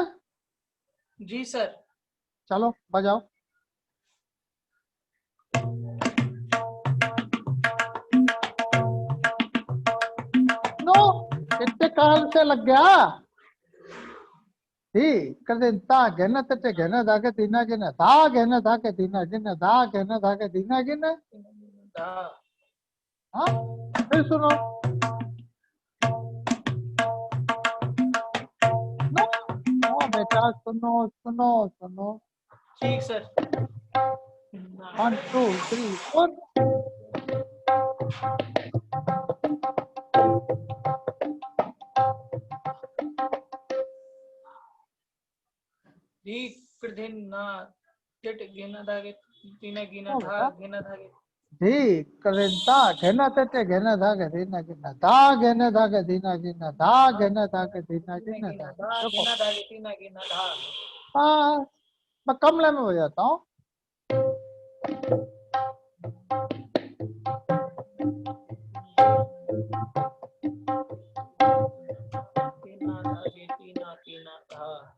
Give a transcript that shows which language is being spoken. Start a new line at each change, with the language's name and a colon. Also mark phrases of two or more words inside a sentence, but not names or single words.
Hindi: जी सर। चलो बजाओ। नो, कितने काल से लग गया? धी कर दिन ता घेना तटे घेना धागे दीना गिना धा घेना धागे दीना गिना धा घेना धागे दीना गिना। धा। हाँ, फिर सुनो। नो नो बेटा, सुनो सुनो सुनो। ठीक सर। 1 2 3 4। धी कर दिन ना टिट गिना धागे तीना गिना नो धा बेटा, गिना धागे। धी कर दिन ता घेना तटे घेना धागे दीना गिना धा घेना धागे दीना गिना धा घेना धागे दीना तीना गिना गिना धागे। धा देखो, गिना धागे तीना गिना धा। हाँ, मैं कमले में बजाता हूँ। तीना धागे तीना तीना धा।